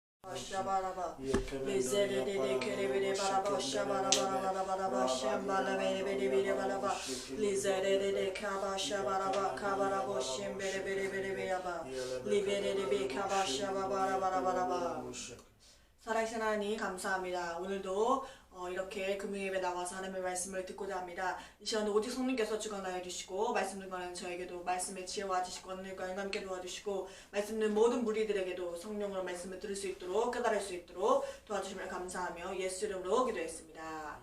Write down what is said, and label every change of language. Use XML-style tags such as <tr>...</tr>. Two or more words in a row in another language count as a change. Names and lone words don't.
<ko>Shabaraba, Lizere Kerebe Baraba, Shabaraba, Shambala Bere Baraba, Lizere Kaba Shabaraba, Kabarabo, Shimbere Beraba, Libere Kaba Shabaraba. 살아계신 하나님 감사합니다. 오늘도 이렇게 금요일에 나와서 하나님의 말씀을 듣고자 합니다. 이 시간에 오직 성령께서 주관하여 주시고 말씀 듣는 저에게도 말씀의 지혜와 지식과 능력과 영감께 도와주시고 말씀 듣는 모든 무리들에게도 성령으로 말씀을 들을 수 있도록 깨달을 수 있도록 도와주심을 감사하며 예수 이름으로 기도했습니다.</ko>